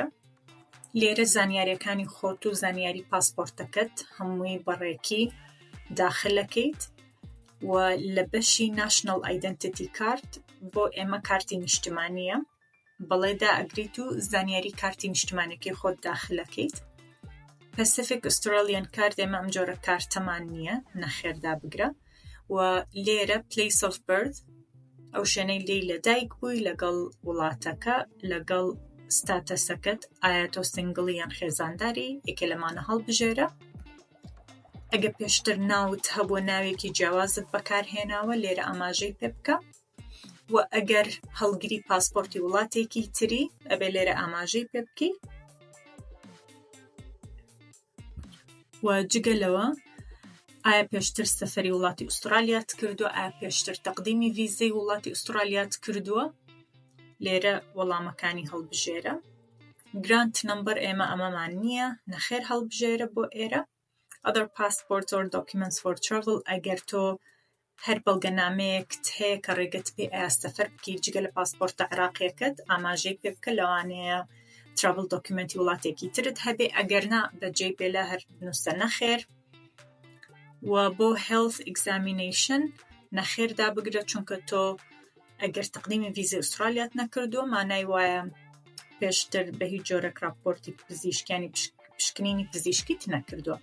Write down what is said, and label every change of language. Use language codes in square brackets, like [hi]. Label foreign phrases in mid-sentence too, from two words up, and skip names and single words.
[ckb] لێرە زانیاریەکانی خۆت و زانیاری پاسپۆرتەکەت هەمووی بەڕێکی داخلەکەیت و لە بەشی [en] national identity card [ckb] بۆ ئێمە کارتی نیشتیمانیە، بەڵێدا ئەگریت و زانیاری کارتی نیشتیمانیەکەی خۆت داخلەکەیت. [en] Pacific Australian card [ckb] ئێمە ئەم جۆرە کارتەمان نییە، نەخێر دابگرە. و لێرە [en] place of birth، [ckb] ئەو شوێنەی لێی لەدایک بووی لەگەڵ وڵاتەکە، لەگەڵ ستاتەسەکەت، ئایا تۆ سنگڵی یان خێزانداری، یەکێ لەمانە هەڵبژێرە. ئەگە پێشتر ناوت هەبووە ناوێکی جیاوازت بەکارهێناوە لێرە ئاماژەی پێ بکە، و ئەگەر هەڵگری پاسپۆرتی وڵاتێکی تری ئەبێ لێرە ئاماژەی پێ بکەی. و جگەلەوە ئایا پێشتر سەفەری وڵاتی ئوسترالیات کردووە، ئایا پێشتر تەقدیمی ڤیزەی وڵاتی ئوسترالیات کردووە، لێرە وەڵامەکانی هەڵبژێرە. [en] grant number [ckb] ئێمە ئەمەمان نییە، نەخێر هەڵبژێرە بۆ ئێرە. [en] other passports or documents for travel، [ckb] ئەگەر تۆ هەر بەڵگەنامەیەکت هەیە کە ڕێگەت پێ ئایا سەفەر بکەیت جگە لە پاسپۆرتە عێراقیەکەت، ئاماژەی پێ بکە لەوانەیە [en] travel document [ckb] وڵاتێکی ترت هەبێ، ئەگەر نا بەجێی پێلا هەر نووسە نەخێر. و بۆ [en] health examination [ckb] نەخێر دابگرە، چونکە تۆ ئەگەر تەقدیمی ڤیزەی ئوسترالیات نەکردووە مانای وایە پێشتر بە هیچ جۆرە راپۆرتی پزیشکیانی پشکنینی پزیشکیت نەکردووە.